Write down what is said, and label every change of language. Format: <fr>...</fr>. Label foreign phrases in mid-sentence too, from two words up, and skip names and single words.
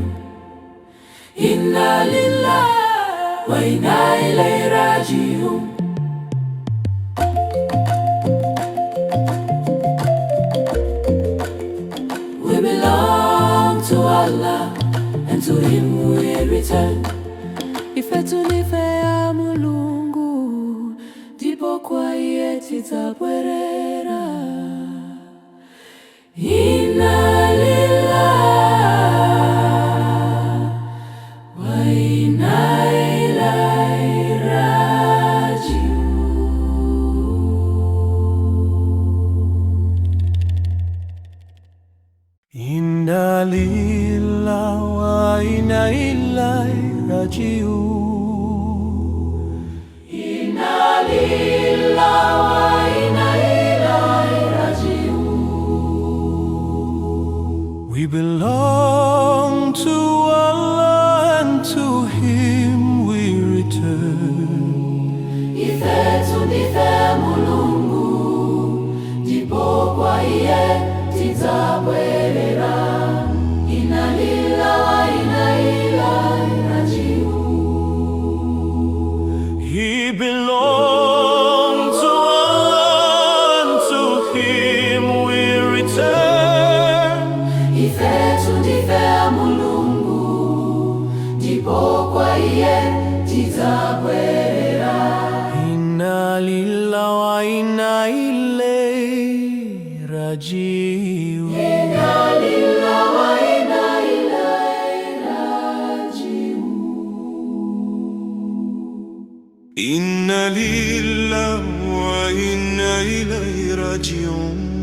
<ar>إنا لله وإنا إليه راجعون.</ar> <en>We belong to Allah, and to Him we return.</en> <ny>Ife tundife ya Mulungu, ndipo kwa yeye tizabwerera.</ny> <ar>إنا لله وإنا إليه راجعون. إنا لله وإنا إليه راجعون. إنا لله وإنا إليه راجعون.</ar> <en>We belong to Allah, and to Him we return.</en> <ny>Ife tundife Mulungu, ndipo kwa yeye tizabwerera.</ny> <ar>إنا لله وإنا إليه راجعون.</ar> <en>He belongs to Allah, and to Him we return.</en> <ny>Ife tundife Mulungu, ndipo kwa yeye tizabwerera.</ny> <ar>إنا لله وإنا إليه راجعون. إنا لله وإنا إليه راجعون. إنا لله وإنا إليه راجعون.</ar>